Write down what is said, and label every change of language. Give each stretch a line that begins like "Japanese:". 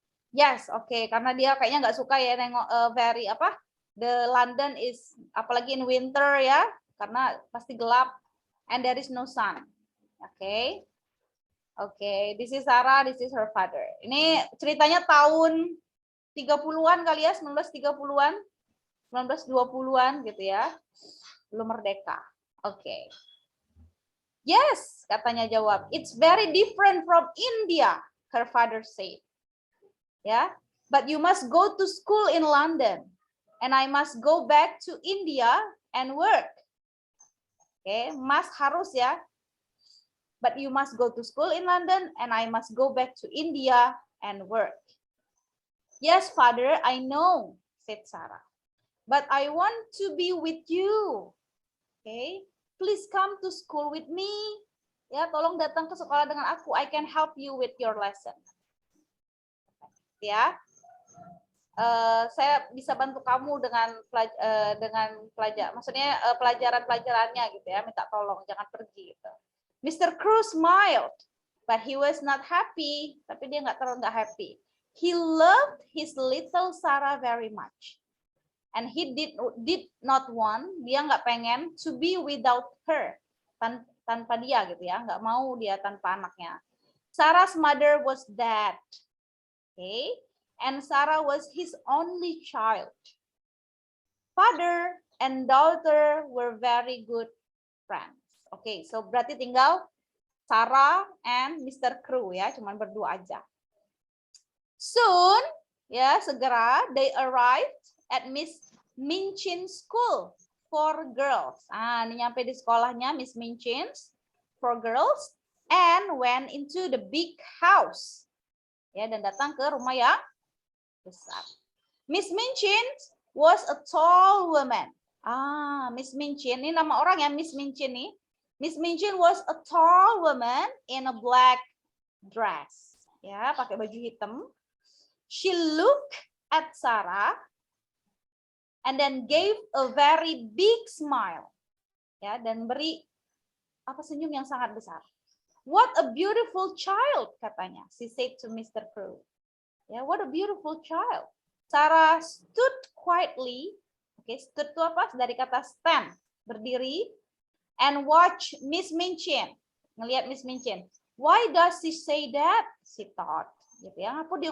Indonesian: Yes, oke, karena dia kayaknya nggak suka ya nengok very apa?
English: The London is
Indonesian: apalagi
English: in winter ya,
Indonesian: karena pasti gelap
English: and there is no sun. Oke. Oke, this is Sarah, this is her father.
Indonesian: Ini ceritanya tahun 30-an kali ya, 1930-an, 1920-an gitu ya. Belum merdeka. Oke. Yes, katanya jawab.
English: It's very different from India, her father said. Ya, but you must go to school in London and I must go back to India and work. Oke, must
Indonesian: harus ya.
English: But you must go to school in London and I must go back to India and work. Yes, father, I know, said Sarah. But I want to be with you. Okay, please come to school with me.
Indonesian: Ya, tolong datang ke sekolah dengan aku.
English: I can help you with your lesson.
Indonesian: Ya, saya bisa bantu kamu dengan pelajar, maksudnya pelajaran-pelajarannya gitu ya. Minta tolong, jangan pergi gitu. Mr.
English: Crow smiled, but he was not happy.
Indonesian: Tapi dia nggak happy.
English: He loved his little Sarah very much. And he did not want,
Indonesian: dia nggak pengen
English: to be without her,
Indonesian: tanpa dia gitu ya, nggak mau dia tanpa anaknya.
English: Sarah's mother was dead, okay, and Sarah was his only child. Father and daughter were very good friends. Okay, so
Indonesian: berarti tinggal
English: Sarah and Mr.
Indonesian: Crow ya, cuman berdua aja. Soon, ya segera
English: they arrived at Miss Minchin School for Girls.
Indonesian: Ini nyampe di sekolahnya Miss Minchin's for Girls
English: and went into the big house.
Indonesian: Ya, dan datang ke rumah yang besar.
English: Miss Minchin was a tall woman. Miss Minchin,
Indonesian: ini nama orang ya
English: Miss Minchin nih. Miss Minchin was a tall woman in a black dress.
Indonesian: Ya, pakai baju hitam.
English: She looked at Sarah and then gave a very big smile.
Indonesian: Ya, dan beri senyum yang sangat besar.
English: What a beautiful child,
Indonesian: katanya.
English: She said to Mr. Crow. Ya, what a beautiful child. Sarah stood quietly. Oke, stood
Indonesian: itu apa? Dari kata stand, berdiri.
English: And watch Miss Minchin.
Indonesian: Ngelihat Miss Minchin.
English: Why does she say that? She thought.
Indonesian: Gitu ya.